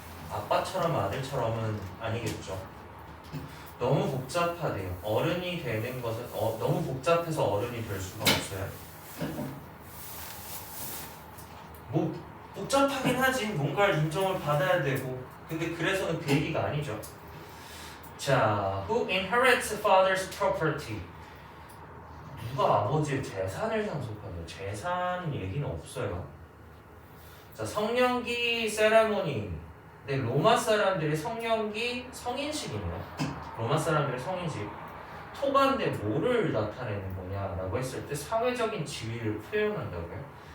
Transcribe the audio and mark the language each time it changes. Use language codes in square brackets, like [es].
[ko] 아빠처럼 아들처럼은 아니겠죠. 너무 복잡하대요. 어른이 되는 것은 너무 복잡해서 어른이 될 수가 없어요. 뭐 복잡하긴 하지. 뭔가를 인정을 받아야 되고. 근데 그래서는 그 얘기가 아니죠. [en] 자, who inherits father's property? [ko] 누가 아버지의 재산을 상속하죠? 재산 얘기는 없어요. 자, 성년기 세레모니. 근데 로마 사람들이 성년기 성인식이네요. 로마 사람들의 성인식. 토가인데 뭐를 나타내는 거냐라고 했을 때 사회적인 지위를 표현한다고요.